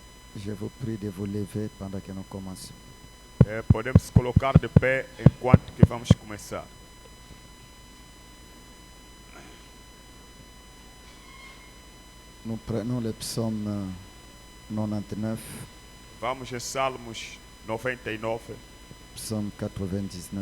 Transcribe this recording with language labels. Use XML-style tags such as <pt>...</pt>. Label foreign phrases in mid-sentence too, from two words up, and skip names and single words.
<fr>Je vous prie de vous lever pendant que nous commençons.</fr> <pt>Podemos colocar de pé enquanto que vamos começar.</pt> <fr>Nous prenons le psaume 99,</fr> <pt>Vamos a Salmos 99,</pt> <fr>psaume 99.</fr>